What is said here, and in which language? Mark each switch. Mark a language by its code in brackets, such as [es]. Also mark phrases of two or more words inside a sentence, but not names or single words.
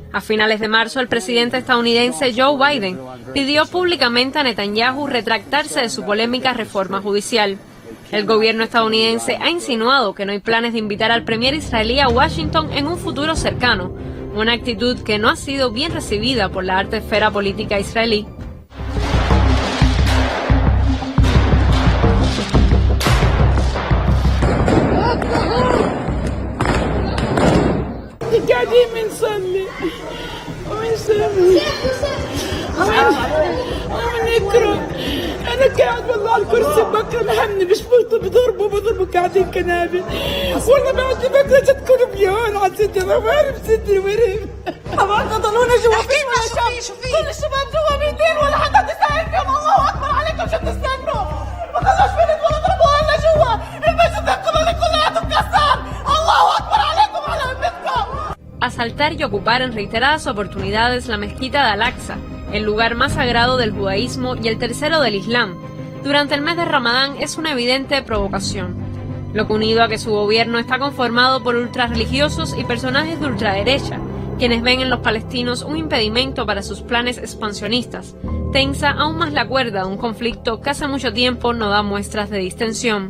[es] A finales de marzo, el presidente estadounidense Joe Biden pidió públicamente a Netanyahu retractarse de su polémica reforma judicial. El gobierno estadounidense ha insinuado que no hay planes de invitar al premier israelí a Washington en un futuro cercano, una actitud que no ha sido bien recibida por la alta esfera política israelí. [ar] قاعدين بنصلي وبنسوي وبنقرا. انا قاعد والله على الكرسي بقرا لهمني بشبطوا بضربوا قاعدين كنابل. والله بعد بقرا تذكر بيان على صدري ورم صدري ورم. طبعا ضلونا جوا في كل الشباب جوا بيدين ولا حدا تساعد فيهم. الله اكبر عليكم شو بتستنوا؟ ما خلوش بنت ولا ضربوها الا جوا. المسجد القبلي كلياته مكسر. الله اكبر عليكم على امتكم. [es] Asaltar y ocupar en reiteradas oportunidades la mezquita de Al-Aqsa, el lugar más sagrado del judaísmo y el tercero del Islam, durante el mes de Ramadán es una evidente provocación. Lo que, unido a que su gobierno está conformado por ultrarreligiosos y personajes de ultraderecha, quienes ven en los palestinos un impedimento para sus planes expansionistas, tensa aún más la cuerda de un conflicto que hace mucho tiempo no da muestras de distensión.